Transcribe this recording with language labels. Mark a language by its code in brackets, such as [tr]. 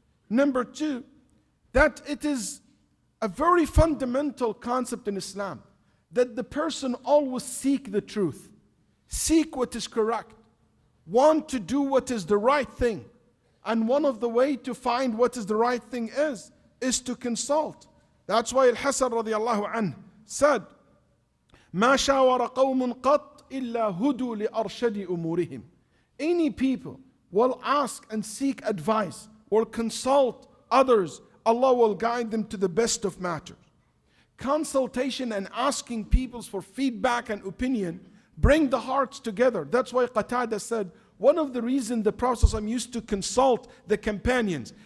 [en] Number two, that it is a very fundamental concept in Islam, that the person always seek the truth, seek what is correct, want to do what is the right thing. And one of the way to find what is the right thing is to consult. That's why Al-Hasan radiallahu anhu said, [ar] ما شاور قوم قط إلا هدوا لأرشد أمورهم. [en] Any people will ask and seek advice or consult others, Allah will guide them to the best of matters. Consultation and asking people for feedback and opinion bring the hearts together. That's why Qatada said, one of the reasons the Prophet ﷺ used to consult the companions.